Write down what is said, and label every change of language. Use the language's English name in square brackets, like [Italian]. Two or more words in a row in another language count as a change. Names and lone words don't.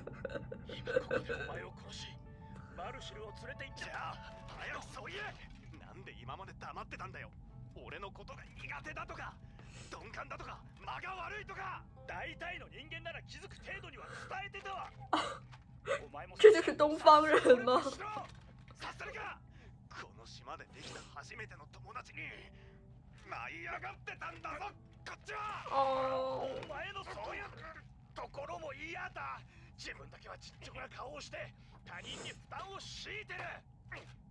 [Japanese] 今ここでお前を殺し、マルシルを連れて行っちゃった。早くそう言え。なんで今まで黙ってたんだよ。俺のことが苦手だとか鈍感だとか間が悪いとか。大体の人間なら気づく程度には伝えてたわ。お前も [Chinese] 这就是东方人吗？ [Japanese] させるか。この島でできた初めての友達に舞い上がってたんだぞこっちは。哦，お前のそういうところも嫌だ。自分だけはちっちゃな顔をして他人に負担を強いてる。